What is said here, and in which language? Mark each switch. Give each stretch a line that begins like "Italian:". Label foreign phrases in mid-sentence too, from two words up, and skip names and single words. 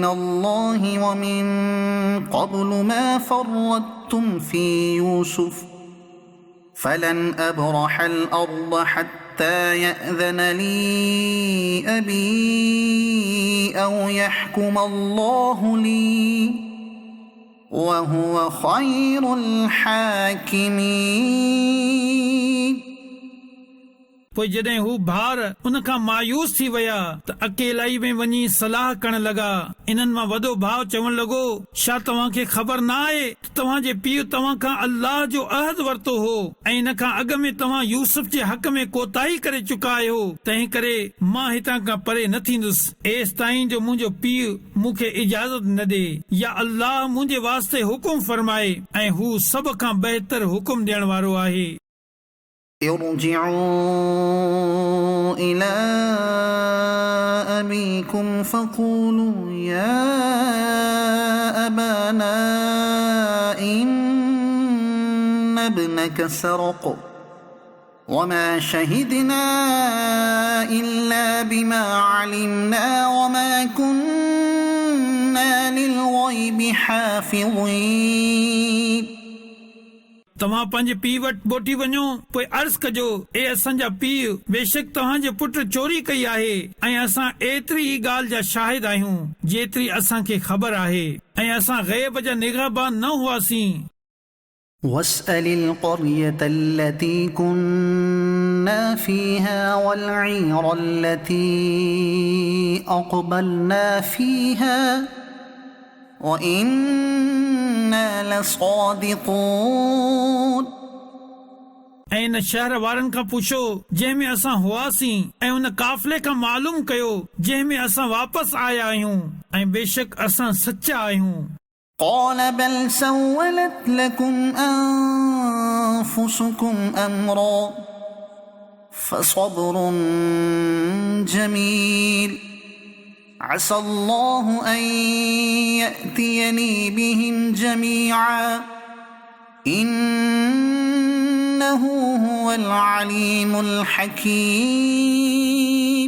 Arabic: الله ومن قبل ما فرطتم في يوسف فلن أبرح الأرض حتى يأذن لي أبي أو يحكم الله لي وهو خير الحاكمين
Sindhi: पोइ जॾहिं हू भार उन खां मायूस थी विया त अकेलाई में वञी सलाह करण लॻा इन्हनि मां वॾो भाउ चवण लॻो छा तव्हां खे ख़बर न आहे त तव्हांजे पीउ तव्हां खां अल्लाह जो अहद वरितो हो ऐं इन खां अॻ में तव्हां यूसुफ जे हक़ में कोताही करे चुका आहियो तंहिं करे मां हितां खां परे न थींदुसि एसि ताईं जो मुंहिंजो पीउ मूंखे इजाज़त न ॾे या अल्लाह मुंहिंजे वास्ते हुकुम फरमाए ऐं हू सभ खां बहितर हुकुम ॾियण वारो आहे
Arabic: ارجعوا إلى أبيكم فقولوا يا أبانا إن ابنك سرق وما شهدنا إلا بما علمنا وما كنا للغيب حافظين
Sindhi: तव्हां पंहिंजे पीउ वटि मोटी वञो पोइ अर्ज़ कजो ए असांजा पीउ बेशक तव्हांजे पुट चोरी कई आहे ऐं असां एतिरी ई ॻाल्हि जा शाहिद आहियूं जेतिरी असांखे ख़बर आहे ऐं असां ग़ैब जा निगहबान न हुआसीं
Arabic: واسأل القرية التي كنا فيها والعير التي أقبلنا فيها وإنا لصادقون
Sindhi: ऐं इन शहर वारनि खां पुछो जंहिं में असां हुआसीं ऐं उन काफ़िले खां मालूम कयो जंहिं में असां वापसि आया आहियूं ऐं बेशक असां सचा आहियूं
Arabic: قال بل سولت لكم أنفسكم أمرا فصبر جميل عسى الله أن يأتيني بهم جميعا إنه هو العليم الحكيم